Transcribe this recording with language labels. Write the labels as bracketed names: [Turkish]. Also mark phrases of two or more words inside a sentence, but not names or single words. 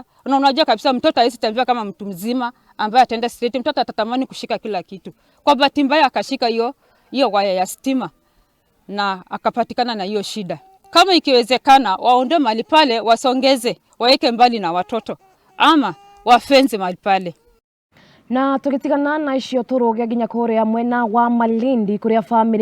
[Swahili] Na unajua kabisa mtoto hawezi tembea kama mtu mzima ambaye ataenda straight. Mtoto atatamani kushika kila kitu. Kwa bahati mbaya akashika hiyo waya ya stima na akapatikana na hiyo shida. Kama ikiwezekana waondoe mahali pale, wasongeze, waweke mbali na watoto ama wafenze mahali pale. [Kikuyu] Na tukitigana na icio turuge nginya kuria mwena wa Malindi kuria family